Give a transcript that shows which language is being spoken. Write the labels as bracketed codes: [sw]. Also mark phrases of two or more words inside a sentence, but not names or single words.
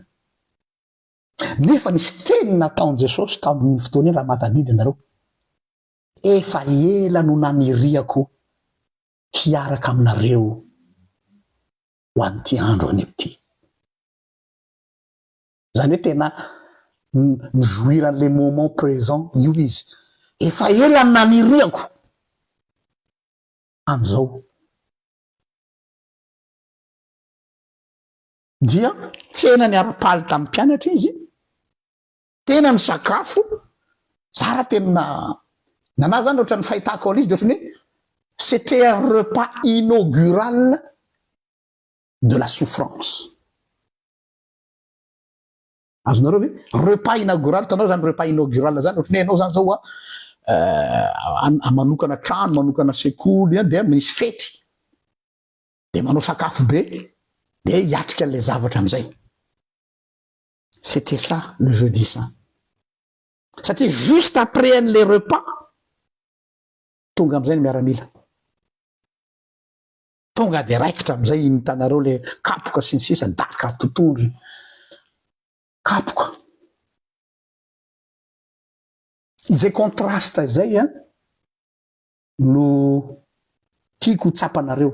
[mg] Nefa nisy teny nataon'i Jesosy tamin'ny fotoana raha matadidy anareo. Efa ela no naniriako hiaraka aminareo ho an'ity andro any amity. Zany hoe tena mijoiran'le [fr] moment présent [mg] io izy. Efa ela naniriako am'izao. Dia tena ny ara-paly tamin'ny mpianatra izy, tena ny sakafo, zara tena nana zany ohatran'ny fahitako ao izy de ohatrany hoe [fr] c'était un repas inaugural de la souffrance. [mg] Azonareo ve [fr] repas inaugural, [mg] tanao zany [fr] repas inaugural [mg] zany ohatrany hoe anao zany zao manokana trano, manokana sekoly de misy fety de manao sakafo be de hiatrika an'le zavatra am'izay. [fr] C'était ça le jeudi saint. [mg] Satria [fr] juste après [mg] an'le repas tonga am'izay ny miaramila, tonga de raikitra am'izay nitanareo le kapoka sy ny sisa daka totondry kapoka. Izay contraste izay no tiako tsapanareo.